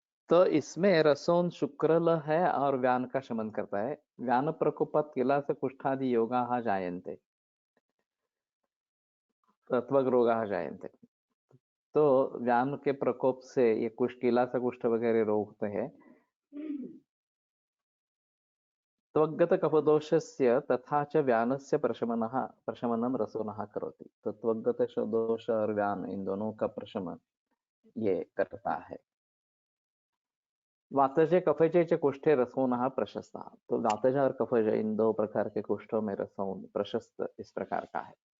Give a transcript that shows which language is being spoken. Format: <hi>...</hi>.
<hi>तो इसमें रसोन शुक्रल है और व्यान का शमन करता है।</hi> <sa>व्यान प्रकोपात किलास कुष्ठादि योगा जायन्ते, तत्वग रोगा जायन्ते।</sa> <hi>तो व्यान के प्रकोप से ये किला से कुष्ठ वगैरह रोकते हैं।</hi> <sa>त्वग्गत कफदोषस्य तथा च व्यानस्य प्रशमनं रसोनः करोति।</sa> <hi>तो त्वग्गत दोष और व्यान इन दोनों का प्रशमन ये करता है।</hi> <sa>वातजे कफजे च कुष्ठे रसोनः प्रशस्त।</sa> <hi>तो वातज और कफज इन दो प्रकार के कुष्ठों में रसोन प्रशस्त इस प्रकार का है।</hi>